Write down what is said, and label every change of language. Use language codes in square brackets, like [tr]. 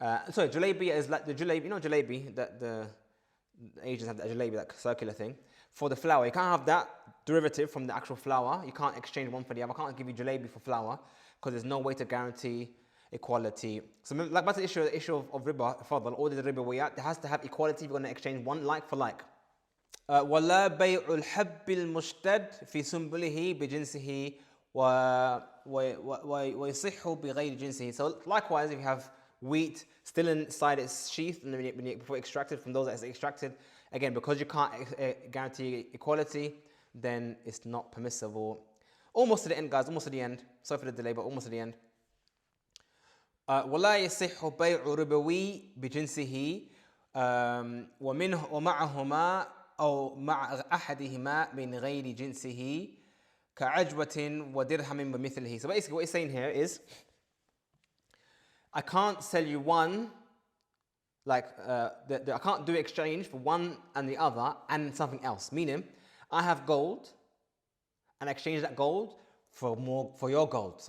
[en] Sorry, jalabiya is like the jalebi, you know jalebi, that the Asians have that jalebi, that circular thing, for the flour. You can't have that derivative from the actual flour. You can't exchange one for the other. I can't give you jalebi for flour, because there's no way to guarantee equality. So like that's the issue of riba, al-fadl, or the riba wiyat, there has to have equality if you're going to exchange one like for like. [ar] ولا بيع الحب المشتد في سنبله بجنسه ويصح بغير جنسه. [en] So likewise, if you have wheat still inside its sheath and before extracted from those that is extracted, again, because you can't guarantee equality, then it's not permissible. Almost to the end, guys, almost to the end. Sorry for the delay, but almost to the end. [ar] ولا يصح بيع ربوي بجنسه ومعهما أو مع أحدهما من غير جنسه كعجوة ودرهم بمثله. [en] So basically what he's saying here is, I can't sell you one, like I can't do exchange for one and the other and something else. Meaning, I have gold, and I exchange that gold for your gold.